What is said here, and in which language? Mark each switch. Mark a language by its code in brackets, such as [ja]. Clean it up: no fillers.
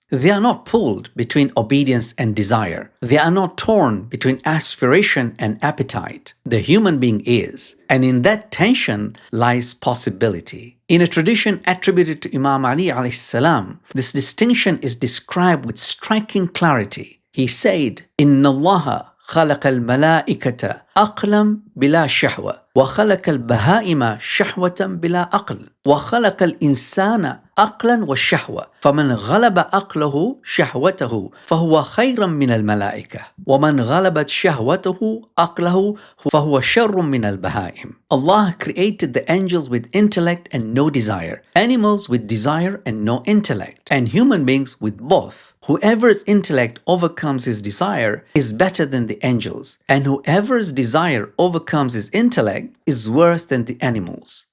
[en] They are not pulled between obedience and desire. They are not torn between aspiration and appetite. The human being is, and in that tension lies possibility. In a tradition attributed to Imam Ali alayhi salam, this distinction is described with striking clarity. He said, [ar] "Inna Allah خلق الملائكة عقلا بلا شهوة وخلق البهائم شهوة بلا عقل وخلق الإنسان عقلا وشهوة فمن غلب عقله شهوته فهو خير من الملائكة ومن غلبت شهوته عقله فهو شر من البهائم." [en] Allah created the angels with intellect and no desire, animals with desire and no intellect, and human beings with both. Whoever's intellect overcomes his desire is better than the angels, and whoever's desire overcomes his intellect is worse than the animals.